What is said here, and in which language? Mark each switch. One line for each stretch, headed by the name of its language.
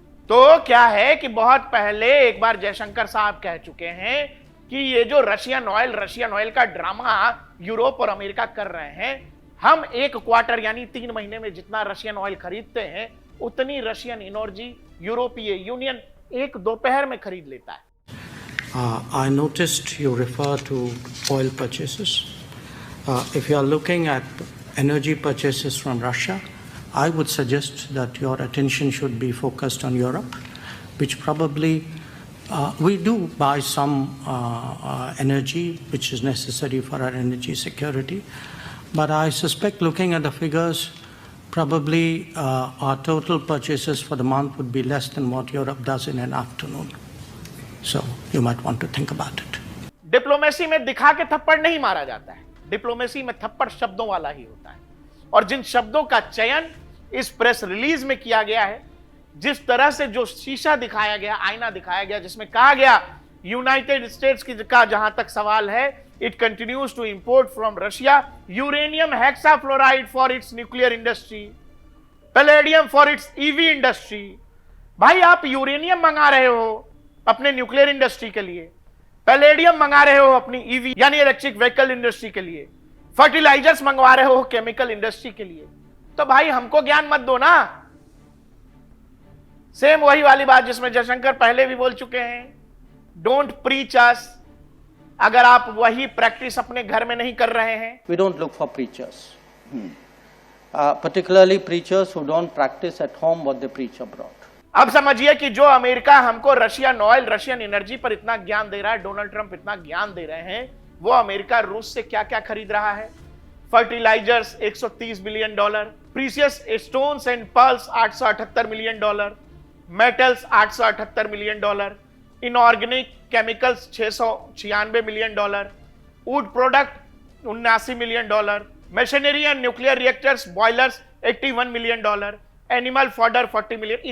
Hindi: तो क्या है कि बहुत पहले एक बार जयशंकर साहब कह चुके हैं कि ये जो रशियन ऑयल का ड्रामा यूरोप और अमेरिका कर रहे हैं, हम 1 क्वार्टर यानी 3 महीने में जितना रशियन ऑयल खरीदते हैं, उतनी रशियन एनर्जी यूरोपीय यूनियन एक दोपहर में खरीद लेता है।
English: I noticed you refer to oil purchases. If you are looking at energy purchases from Russia, I would suggest that your attention should be focused on Europe, which probably we do buy some energy which is necessary for our energy security. But I suspect, looking at the figures, probably our total purchases for the month would be less than what Europe does in an afternoon. So you might want to think about it.
Hindi: Diplomacy में दिखा के थप्पड़ नहीं मारा जाता है, diplomacy में थप्पड़ शब्दों वाला ही होता है। और जिन शब्दों का चयन इस प्रेस रिलीज में किया गया है, जिस तरह से जो शीशा दिखाया गया, आईना दिखाया गया, जिसमें कहा गया यूनाइटेड स्टेट्स की का जहां तक सवाल है,
English: It continues to import from Russia uranium hexafluoride for its nuclear industry, palladium for its EV industry.
Hindi: भाई आप यूरेनियम मंगा रहे हो अपने न्यूक्लियर इंडस्ट्री के लिए, पैलेडियम मंगा रहे हो अपनी ईवी यानी इलेक्ट्रिक व्हीकल इंडस्ट्री के लिए, फर्टिलाइजर्स मंगवा रहे हो केमिकल इंडस्ट्री के लिए, तो भाई हमको ज्ञान मत दो ना। सेम वही वाली बात जिसमें जयशंकर पहले भी बोल चुके हैं,
English: Don't preach us.
Hindi: अगर आप वही प्रैक्टिस अपने घर में नहीं कर रहे हैं,
English: We don't look for preachers, particularly preachers who don't practice at home what they preach abroad.
Hindi: अब समझिए कि जो अमेरिका हमको रशियन ऑयल, रशियन एनर्जी पर इतना ज्ञान दे रहा है, डोनाल्ड ट्रंप इतना ज्ञान दे रहे हैं, वो अमेरिका रूस से क्या क्या खरीद रहा है। Fertilisers $130 billion, precious stones and pearls $878 million, metals $878 million, inorganic chemicals $696 million, would product $79 million, machinery and nuclear reactors boilers $81 million, animal fodder $40 million.